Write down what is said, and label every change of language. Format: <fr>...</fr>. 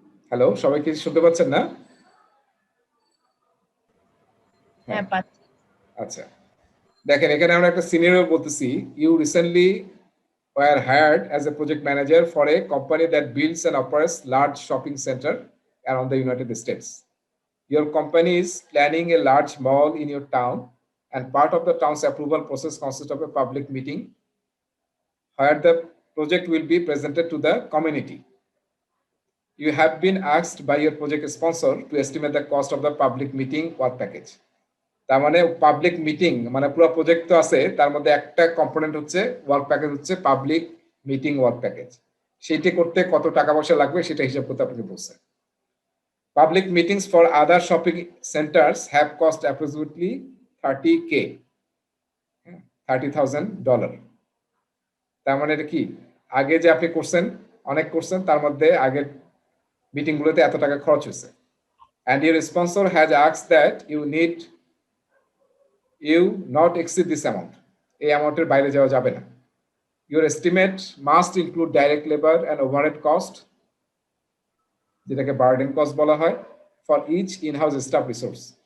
<bn>Hello, সবাই কি শুনতে পাচ্ছেন না? হ্যাঁ পাচ্ছি। আচ্ছা, দেখেন এখানে আমরা একটা সিনারিও বলতেছি।</bn> <en>You recently were hired as a project manager for a company that builds and operates large shopping center around the United States. Your company is planning a large mall in your town, and part of the town's approval process consists of a public meeting where the project will be presented to the community. You have been asked by your project sponsor to estimate the cost of the public meeting work package.</en> <bn>তার মানে public meeting মানে পুরো project তো আছে, তার মধ্যে একটা component হচ্ছে ওয়ার্ক প্যাকেজ, হচ্ছে পাবলিক মিটিং ওয়ার্ক প্যাকেজ। সেইটি করতে কত টাকা পয়সা লাগবে সেটা হিসাব করতে আপনাকে বলছে।</bn> <en>Public meetings for other shopping centres have cost approximately $30K, $30,000।</en> <bn>তার মানে এটা কি, আগে যে আপনি করছেন, অনেক করছেন, তার মধ্যে আগের মিটিং গুলোতে এত টাকা খরচ হয়েছে।</bn> <en>and your sponsor has asked that you not exceed this amount,</en> <bn>এই অ্যামাউন্টের বাইরে যাওয়া যাবে না।</bn> <en>Your estimate must include direct labor and overhead cost,</en> <bn>যেটাকে বার্ডেন কস্ট বলা হয়,</bn> <en>for each in-house staff resource.</en>